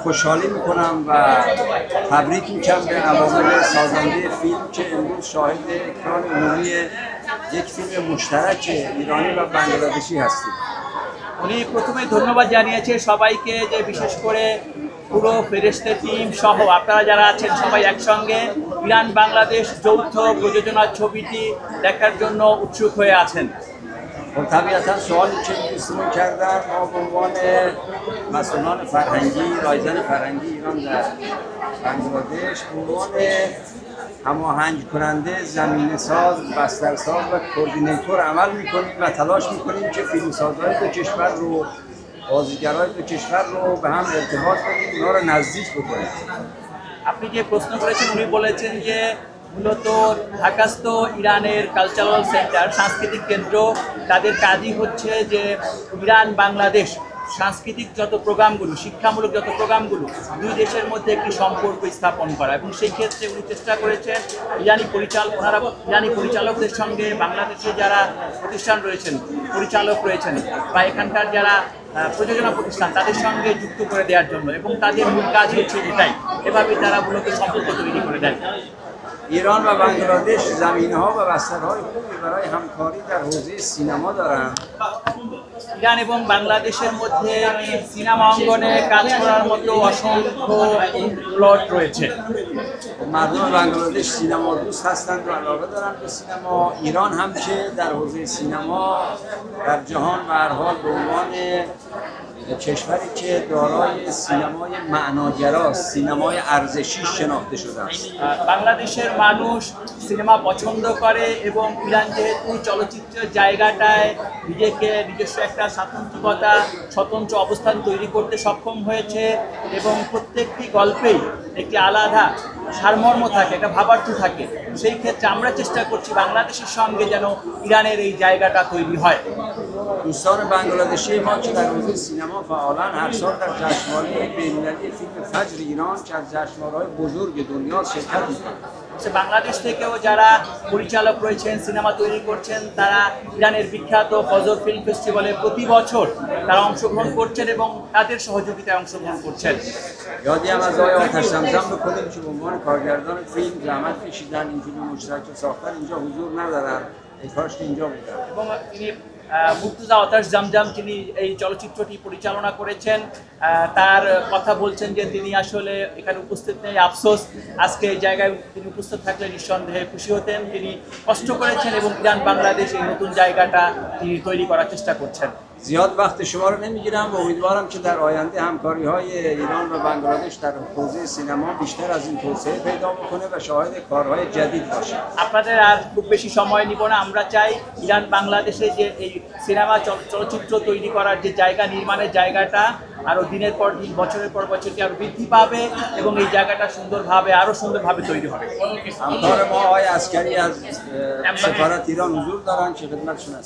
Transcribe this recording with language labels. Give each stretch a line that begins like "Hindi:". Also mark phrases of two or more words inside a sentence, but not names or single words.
Persian: خوشحالی میکنم و تبریک میکنم به عوامل سازنده فیلم که امروز شاهد اکران عمومی یک فیلم مشترک ایرانی و বাংলাদেশি هستیم।
Bangla: উনি প্রথমে ধন্যবাদ জানিয়েছে সবাইকে যে বিশেষ করে পুরো ফেরেশতে টিম সহ আপনারা যারা আছেন সবাই একসঙ্গে ইরান বাংলাদেশ যৌথ প্রযোজনার ছবিটি দেখার জন্য উৎসুক হয়ে আছেন।
Persian: خب طبیعتا سوالی که دوستمون کردن ما به عنوان مسئولان فرهنگی رایزن فرهنگی ایران در بنگلادش به عنوان هماهنگ کننده زمینه ساز بسترساز و کوردینیتور عمل میکنیم و تلاش میکنیم که فیلمسازهای دو کشور رو بازیگرای دو کشور رو به هم ارتباط بدیم اونا رو نزدیک بکنیم।
Bangla: আপনি যে প্রশ্ন করেছেন উনি বলেছেন যে মূলত ঢাকাস্থ ইরানের
English: cultural center
Bangla: সাংস্কৃতিক কেন্দ্র তাদের কাজই হচ্ছে যে ইরান বাংলাদেশ সাংস্কৃতিক যত প্রোগ্রামগুলো শিক্ষামূলক যত প্রোগ্রামগুলো দুই দেশের মধ্যে একটি সম্পর্ক স্থাপন করা এবং সেই ক্ষেত্রে উনি চেষ্টা করেছেন ইরানি পরিচালকদের সঙ্গে বাংলাদেশে যারা প্রতিষ্ঠান রয়েছেন পরিচালক রয়েছেন বা এখানকার যারা প্রযোজনা প্রতিষ্ঠান তাদের সঙ্গে যুক্ত করে দেওয়ার জন্য এবং তাদের মূল কাজ হচ্ছে এটাই এভাবেই তারা মূলত সম্পর্ক তৈরি করে দেয়।
Persian: ایران و بنگلادش زمینه‌ها و بسترهای خوبی برای همکاری در حوزه سینما دارند।
Bangla: ইরান এবং বাংলাদেশের মধ্যে সিনেমা অঙ্গনে কাজ করার মতো অসংখ্য প্লট রয়েছে।
Persian: مردم بنگلادش سینما دوست هستند و علاقه دارند به سینما. ایران هم که در حوزه سینما در جهان به هر حال به عنوان کشوری که دارای سینمای معناگراست سینمای ارزشی شناخته شده است।
Bangla: বাংলাদেশের মানুষ সিনেমা পছন্দ করে এবং ইরান যেহেতু চলচ্চিত্রের জায়গাটায় নিজস্ব একটা স্বতন্ত্র অবস্থান তৈরি করতে সক্ষম হয়েছে এবং প্রত্যেকটি গল্পেই একটি আলাদা সারমর্ম থাকে একটা ভাবার্থ থাকে সেই ক্ষেত্রে আমরা চেষ্টা করছি বাংলাদেশের সঙ্গে যেন ইরানের এই জায়গাটা তৈরি হয়।
Persian: دوستان بنگلادشی ما که در حوزه سینما فعالن هر سال در جشنواره بین‌المللی فیلم فجر ایران که از جشنواره‌های بزرگ دنیا شرکت می‌کنند।
Bangla: বাংলাদেশ থেকেও যারা পরিচালক রয়েছেন সিনেমা তৈরি করছেন তারা ইরানের বিখ্যাত ফজর ফিল্ম ফেস্টিভ্যালে প্রতি বছর তারা অংশগ্রহণ করছেন এবং তাদের সহযোগিতায় অংশগ্রহণ করছেন।
Persian: یادی هم از آقای آتش زمزم بکنیم که به عنوان کارگردان فیلم زحمت کشیدن این فیلم مشترک رو ساختن اینجا حضور ندارن ای کاش که اینجا بودن
Bangla: এবং তিনি মুর্তজা আতাশ জামজাম তিনি এই চলচ্চিত্রটি পরিচালনা করেছেন তার কথা বলছেন যে তিনি আসলে এখানে উপস্থিত নেই আফসোস আজকে এই জায়গায় তিনি উপস্থিত থাকলে নিঃসন্দেহে খুশি হতেন তিনি কষ্ট করেছেন এবং ইরান বাংলাদেশ এই নতুন জায়গাটা তিনি তৈরি করার চেষ্টা করছেন।
Persian: زیاد وقت شما رو نمیگیرم و امیدوارم که در آینده همکاری‌های ایران و بنگلادش در حوزه سینما بیشتر از این توسعه پیدا بکنه و شاهد کارهای جدید باشه।
Bangla: আপনাদের আর খুব বেশি সময় নিব না আমরা চাই ইরান বাংলাদেশে যে এই সিনেমা চলচ্চিত্র তৈরি করার যে জায়গা নির্মাণের জায়গাটা আরো দিনের পর দিন বছরের পর বছর আরো বৃদ্ধি পাবে এবং এই জায়গাটা আরো সুন্দরভাবে তৈরি হবে।
Persian: همکار ما آقای عسکری از سفارت ایران حضور دارن که خدمتشون هست।